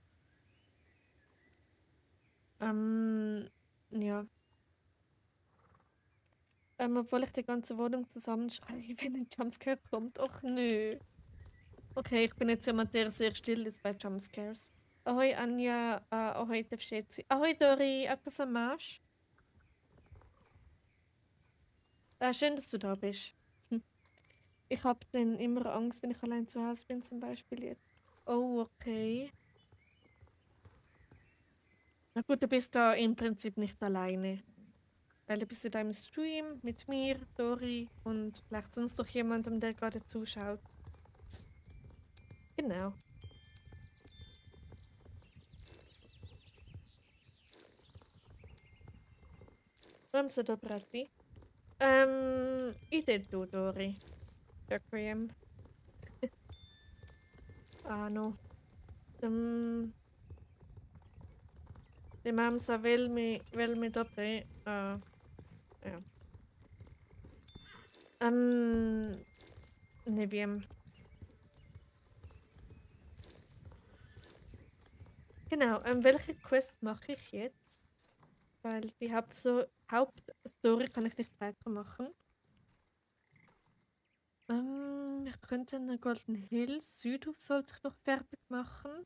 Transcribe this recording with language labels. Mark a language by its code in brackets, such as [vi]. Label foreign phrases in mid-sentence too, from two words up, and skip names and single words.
[de] Ja. Obwohl ich die ganze Wohnung zusammenschreie, wenn ein Jumpscare kommt. Och nö. Okay, ich bin jetzt jemand, der sehr still ist bei Jumpscares. Ahoi Anja, ahoi Devschetzi. Ahoi Dori, [sk] ako sa masz? [de] Schön, dass du da bist. Ich habe dann immer Angst, wenn ich allein zu Hause bin, zum Beispiel jetzt. Oh, okay. Na gut, du bist da im Prinzip nicht alleine. Weil du bist ja da im Stream mit mir, Dori und vielleicht sonst noch jemandem, der gerade zuschaut. Genau. Vem se dobrati? [sk] Ide tu, Dori. Ďakujem. Áno. Nemám sa veľmi dobre. Ja. Neviem. [de] Genau, welche Quest mache ich jetzt? Weil die Hauptstory kann ich nicht weitermachen. Wir könnten den Golden Hills. Südhof sollte ich noch fertig machen.